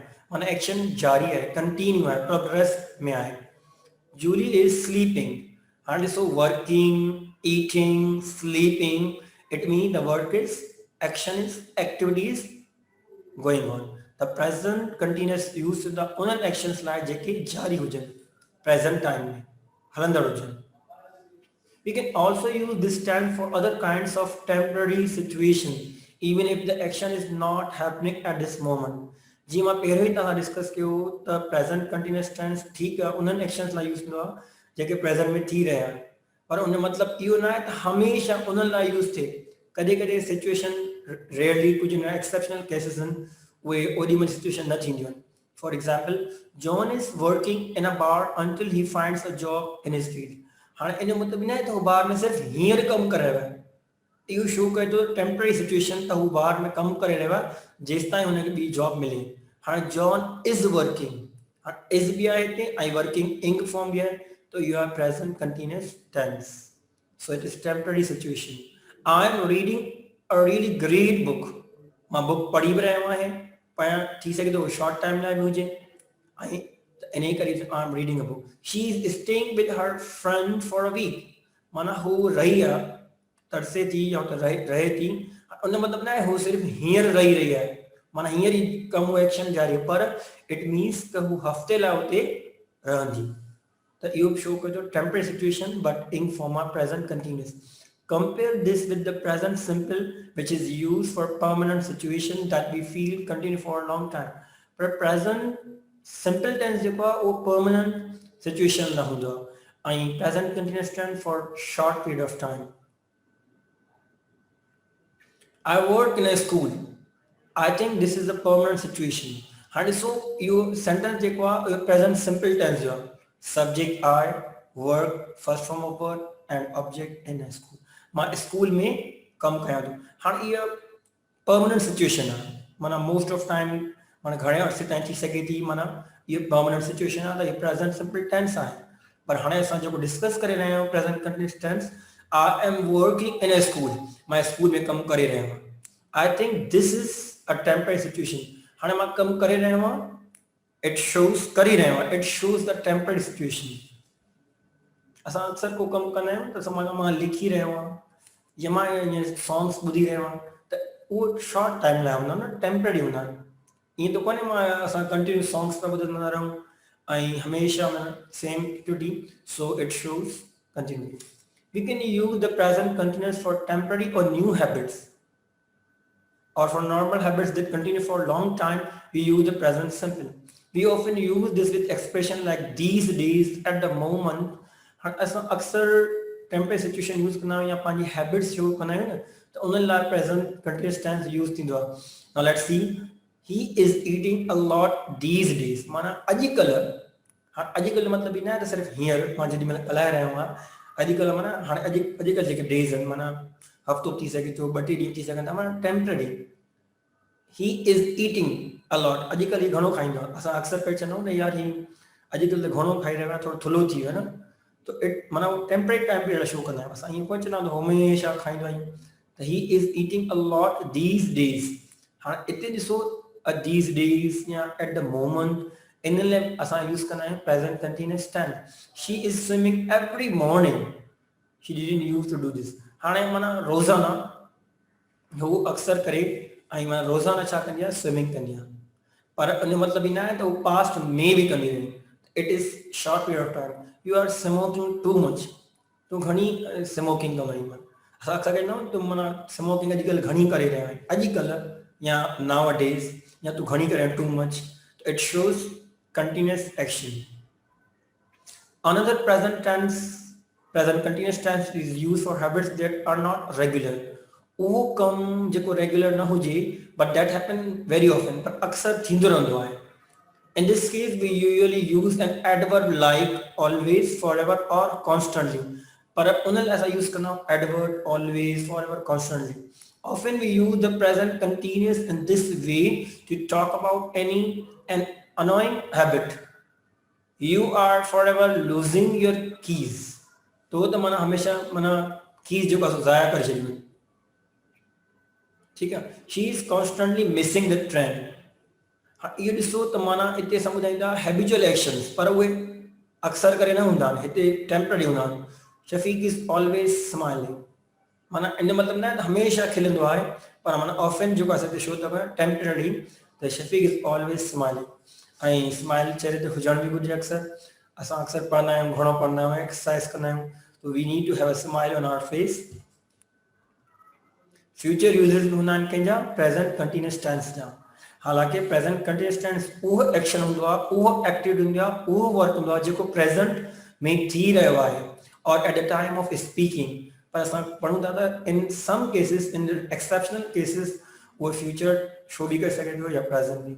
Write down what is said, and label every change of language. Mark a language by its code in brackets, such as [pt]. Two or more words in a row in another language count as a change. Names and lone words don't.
[sd] माना एक्शन जारी आहे, कंटिन्यू आहे, प्रोग्रेस में आहे. [en] Julie is sleeping. [sd] हाणे ॾिसो [en] working, eating, sleeping, it mean the work is action is activities going on. the present continuous use [sd] थींदा उन्हनि एक्शन्स लाइ जेके जारी हुजनि, [en] present time [sd] में हलंदड़ हुजनि. [en] We can also use this tense for other kinds of temporary situation, even if the action is not happening at this moment. [sd] जी मां पहिरियों ई तव्हां डिस्कस कयो त [en] present continuous tense [sd] ठीकु आहे उन्हनि एक्शन्स लाइ यूज़ थींदो आहे जेके प्रेज़ेंट में थी रहिया आहिनि. पर उन मतिलबु इहो न आहे त हमेशह उन्हनि लाइ यूज़ थिए. कॾहिं कॾहिं [en] situation rarely [sd] कुझु न [en] exceptional cases [sd] आहिनि उहे ओॾी महिल सिचुएशन न थींदियूं आहिनि. [en] For example, John is working in a bar until he finds a job in his field. [sd] हाणे इन जो मतिलबु न आहे त हू बार में सिर्फ़ु हींअर कमु करे रहियो आहे. इहो शो करे थो [en] temporary situation [sd] त हू बार में कमु करे रहियो आहे जेसि ताईं हुनखे ॿी जॉब मिले. [en] हाणे John is working, [sd] हाणे इज़ बि आहे हिते ऐं [en] working ing form [sd] बि आहे त [en] you are present continuous tense. So it is temporary situation. I am reading a really great book. [sd] मां बुक पढ़ी बि रहियो आहियां, पढ़णु थी सघे थो [en] short time [sd] लाइ बि हुजे ऐं इन करे [en] I am reading a book. She is staying with her friend for a week. [sd] माना हू रही आहे, तरसे थी या त रहे थी. उन मतिलबु न आहे हू सिर्फ़ु हींअर रही आहे, माना हींअर ई कमु एक्शन जारी आहे, पर [en] it means [sd] त हू हफ़्ते लाइ हुते रहंदी. त इहो शो कजो [en] temporary situation but in form of present continuous. Compare this with the present simple, which is used for permanent situation that we feel continue for a long time. But present simple tense [sd] जेको आहे उहो [en] permanent situation [sd] न हूंदो आहे ऐं [en] present continuous tense for short period of time. I work in a school. I think this is a permanent situation. And so you sentence [sd] जेको आहे [en] present simple tense जो subject I, work, first form of verb and object in a school. [sd] मां स्कूल में कम कयां थो. हाणे इहा [en] permanent situation [sd] आहे, माना [en] most of time [sd] माना घणे अर्से ताईं थी सघे थी, माना इहा [en] permanent situation [sd] आहे त इहा [en] present simple tense [sd] आहे. पर हाणे असां जेको डिस्कस करे रहिया आहियूं [en] present continuous tense, I am working in a school, [sd] मां स्कूल में कमु करे रहियो आहियां. [en] I think this is a temporary situation. [sd] हाणे मां कमु करे रहियो आहियां, [en] it shows [sd] करे रहियो आहियां, [en] It shows the temporary situation. [sd] असां अक्सर को कमु कंदा आहियूं त समाज मां लिखी रहियो आहियां या मां ईअं सॉन्ग्स ॿुधी रहियो आहियां त उहो [en] short time [sd] लाइ हूंदा न, टेम्पररी हूंदा आहिनि. ईअं त कोन्हे मां असां [en] continue songs [sd] था ॿुधंदा रहूं ऐं हमेशह माना [en] same activity, so it shows continue. We can use the present continuous for temporary or new habits, or for normal habits that continue for a long time, we use the present simple. We often use this with expression like these days, at the moment. [sd] असां अक्सर [en] temporary situation use [sd] कंदा आहियूं या पंहिंजी हैबिट्स जो कंदा आहियूं न, त उन्हनि लाइ [en] present continuous tense use [sd] थींदो आहे. [en] Now let's see, he is eating a lot these days, [sd] माना अॼुकल्ह. हाणे अॼुकल्ह मतिलबु ई न आहे त सिर्फ़ु हींअर मां जेॾी महिल ॻाल्हाए रहियो आहियां. अॼुकल्ह माना हाणे अॼुकल्ह जेके डेज़ आहिनि, माना हफ़्तो थी सघे थो, 2-3 ॾींहं थी सघनि था, माना टेम्पररी. [en] He is eating a lot, [sd] अॼुकल्ह ही घणो खाईंदो आहे. असां अक्सर पिया चवंदा आहियूं न यार ही अॼुकल्ह त घणो खाई रहियो आहे, थोरो थुलो थी वियो आहे न, [en] so it [sd] माना [en] temporary time period show [sd] कंदा आहियूं. असां ईअं कोन चवंदा आहियूं हमेशह खाईंदो आहियूं. [en] त he is eating a lot these days. [sd] हाणे हिते ॾिसो [en] a these days or at the moment, [sd] इन लाइ असां यूज़ कंदा आहियूं [en] present continuous tense. She is swimming every morning, she didn't use to do this. [sd] हाणे माना रोज़ाना हू अक्सर करे ऐं माना रोज़ाना छा कंदी आहे, स्विमिंग कंदी आहे. पर उन मतिलबु ई न आहे त हू पास्ट में बि कंदी रही. [en] It is short period of time. You are smoking too much, [sd] तूं घणी स्मोकिंग कंदो आहीं. असां अक्सर चवंदा आहियूं तूं माना स्मोकिंग अॼुकल्ह घणी करे रहियो आहीं, अॼुकल्ह या [en] now a days, [sd] या तूं घणी करे [en] too much. It shows continuous action. Another present continuous tense is used for habits that are not regular. [sd] उहो कम जेको रेगुलर न हुजे, [en] but that happen very often, [sd] पर अक्सर थींदो रहंदो आहे. [en] In this case, we usually use an adverb like always, forever or constantly. [sd] पर उन लाइ असां यूज़ कंदा आहियूं [en] adverb always, forever, constantly. Often we use the present continuous in this way to talk about an annoying habit. You are forever losing your keys. [sd] तो त माना हमेशह माना कीज जेको आहे ज़ाया करे छॾियूं. ठीकु आहे. [en] She is constantly missing the train. [sd] इहो ॾिसो त माना हिते असां ॿुधाईंदा [en] habitual actions, [sd] पर उहे अक्सर करे न हूंदा आहिनि, हिते टेम्पररी हूंदा आहिनि. [en] Shafiq is always smiling, [sd] माना इन मतिलबु न आहे त हमेशह खिलंदो आहे, पर माना ऑफन जेको आहे हिते शो अथव टेम्पररी, त [en] Shafiq is always smiling. [sd] ऐं स्माइल चेहरे ते हुजण बि घुरिजे. असां अक्सर पढ़ंदा आहियूं, घणो पढ़ंदा आहियूं, एक्सरसाइज कंदा आहियूं, [en] so we need to have a smile on our face. future users [sd] हूंदा आहिनि कंहिंजा [en] present continuous tense [sd] जा. हालांकि [en] present continuous tense [sd] उहो एक्शन हूंदो आहे, उहो एक्टिविटी हूंदी आहे, उहो वर्क हूंदो आहे जेको प्रेज़ेंट में थी रहियो आहे और [en] at the time of speaking. [sd] पर असां पढ़ूं था त [en] in some cases, in exceptional cases, [sd] उहो [en] future show [sd] बि करे सघे थो या प्रेज़ेंट बि.